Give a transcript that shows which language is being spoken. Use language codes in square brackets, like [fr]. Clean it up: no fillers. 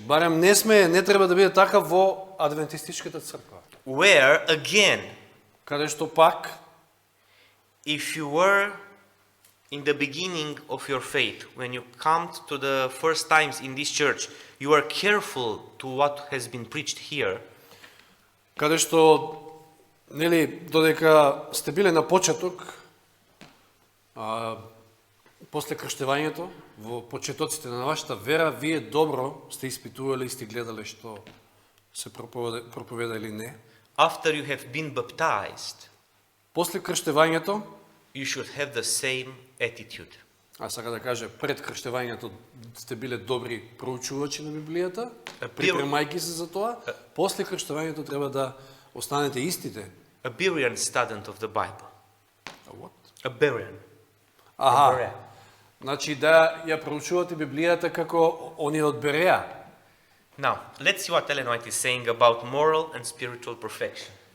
[mk] Барем не треба да биде така во адвентистичката црква. [en] where again, [mk] Каде што пак, [en] if you were in the beginning of your faith, when you come to the first times in this church, you are careful to what has been preached here. [mk] каде што, нели, додека сте биле на почеток, после крштевањето, во почетоците на вашата вера, вие добро сте испитували и сте гледале што се проповеда или не. [en] After you have been baptized, [mk] После крштевањето, [en] you should have the same attitude. [mk] сака да каже, пред крштевањето сте биле добри проучувачи на Библијата, припремајки се за тоа, после крштевањето треба да останете истите. [en] A Berean student of the Bible. What? A Berean. [mk] Значи да ја проучувате Библијата како оние од Береја. [en] Now, let's see what Ellen White is saying about moral and spiritual perfection.